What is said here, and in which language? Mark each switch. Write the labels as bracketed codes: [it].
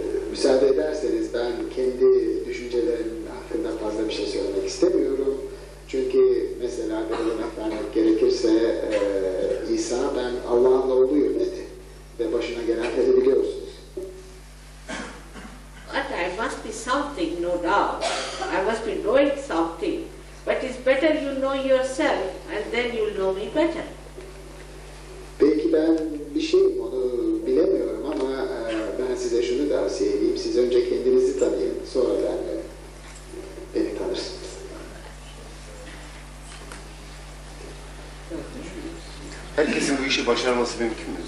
[tr] Müsaade ederseniz ben kendi düşüncelerim hakkında fazla bir şey söylemek istemiyorum. Çünkü mesela bir örnek vermek gerekirse İsa ben Allah'ın oğluyum dedi. Ve başına gelenleri biliyorsunuz. [en] But I must be something, no doubt. I must be knowing something. But it's better you know yourself and then you'll know me better. [tr] Belki ben bir şeyim, onu bilemiyorum ama ben size şunu tavsiye edeyim. Siz önce kendinizi tanıyın, sonra beni tanırsınız. Herkesin bu işi başarması mümkün mü?